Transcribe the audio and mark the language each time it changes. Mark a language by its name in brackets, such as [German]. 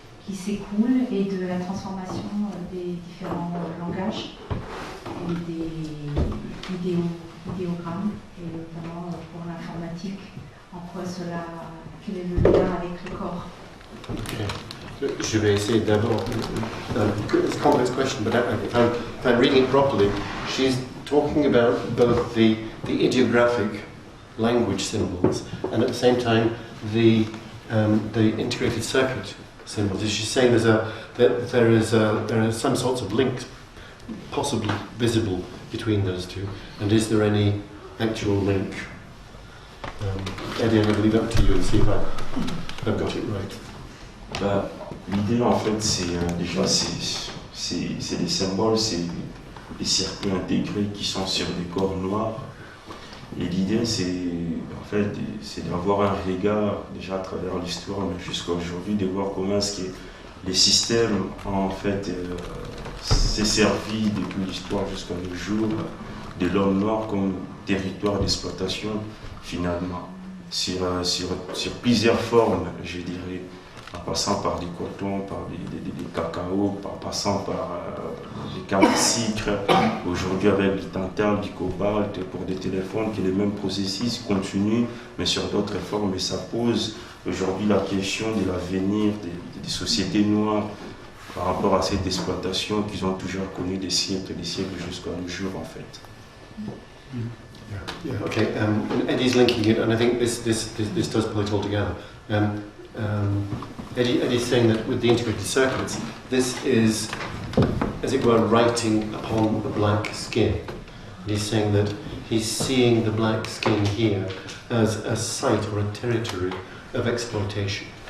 [French] qui s'écoule et de la transformation des différents langages et des idéogrammes, et notamment pour l'informatique, en quoi cela, quel est le lien avec le corps. Okay. Je vais essayer d'abord. [English] It's a complex question, but if I'm reading it properly, she's talking about both the ideographic language symbols and at the same time the integrated circuit symbols. She's saying there are some sorts of links possibly visible between those two, and is there any actual link? Eddie, I'm going to leave that to you and see if I've got it right. [French] Bah, l'idée en fait c'est déjà c'est des symboles, c'est des circuits intégrés qui sont sur des corps noirs. Et l'idée c'est en fait c'est d'avoir un regard déjà à travers l'histoire, mais jusqu'à aujourd'hui, de voir comment est-ce que les systèmes en fait s'est servi depuis l'histoire jusqu'à nos jours de l'homme noir comme territoire d'exploitation finalement sur plusieurs formes, je dirais. En passant par du coton, par des cacao, en passant par des cannes de sucre, aujourd'hui avec du tantal, du cobalt, pour des téléphones, qui est le même processus continue, mais sur d'autres formes. Et ça pose aujourd'hui la question de l'avenir des sociétés noires par rapport à cette exploitation qu'ils ont toujours connue des siècles et des siècles jusqu'à nos jours en fait. [English] Yeah, okay. Eddie's linking it, and I think this does pull it all together. Eddie's saying that with the integrated circuits, this is, as it were, writing upon the black skin. He's saying that he's seeing the black skin here as a site or a territory of exploitation.